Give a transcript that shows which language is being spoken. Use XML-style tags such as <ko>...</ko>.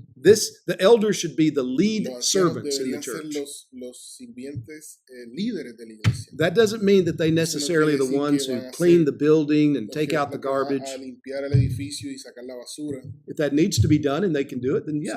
<en>The elders should be the lead</en> <es>Los ancianos</es> <en>servants in the</en> <es>deberían ser</es> <en>church.</en> <es>los sirvientes líderes de la iglesia.</es> <en>That doesn't mean that they necessarily are the</en> <es>quiere decir</es> <en>ones</en> <es>que</es> <en>who</en> <es>van a</es> <en>clean</en> <es>ser</es> <en>the building and</en> <es>Los</es> <en>take</en> <es>que-</es> <en>out the</en> <es>los que van</es> <en>garbage.</en> <es>a limpiar el edificio y sacar la basura.</es> <en>If that needs to be done and they can do it, then yeah,</en>